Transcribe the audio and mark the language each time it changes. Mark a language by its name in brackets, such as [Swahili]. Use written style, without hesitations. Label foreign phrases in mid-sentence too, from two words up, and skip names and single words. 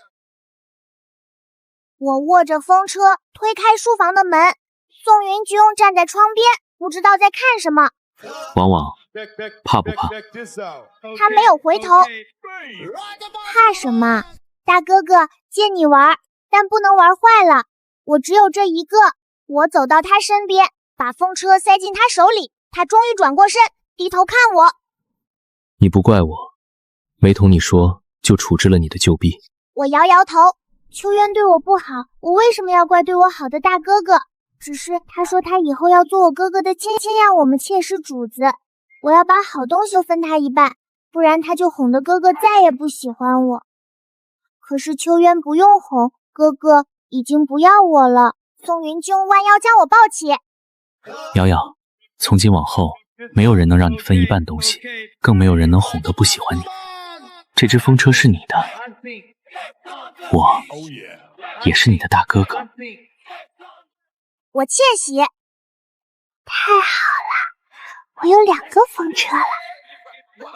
[Chinese] 我握着風車，推開書房的門。宋雲京站在窗邊，不知道在看什麼。王王，怕不怕？他沒有回頭。怕什麼？大哥哥，借你玩，但不能玩壞了。我只有這一個。我走到他身邊，把風車塞進他手裡。他終於轉過身，低頭看我。你不怪我，沒同你說就處置了你的舊婢。我搖搖頭。秋淵對我不好，我為什麼要怪對我好的大哥哥？只是他說他以後要做我哥哥的親，讓我們妾室主子。我要把好東西分他一半，不然他就哄得哥哥再也不喜歡我。可是秋淵不用哄，哥哥已經不要我了。宋雲京彎腰將我抱起。瑤瑤，從今往後，沒有人能讓你分一半東西，更沒有人能哄得不喜歡你。這隻風車是你的，我也是你的大哥哥。我竊喜。太好了，我有2個風車了。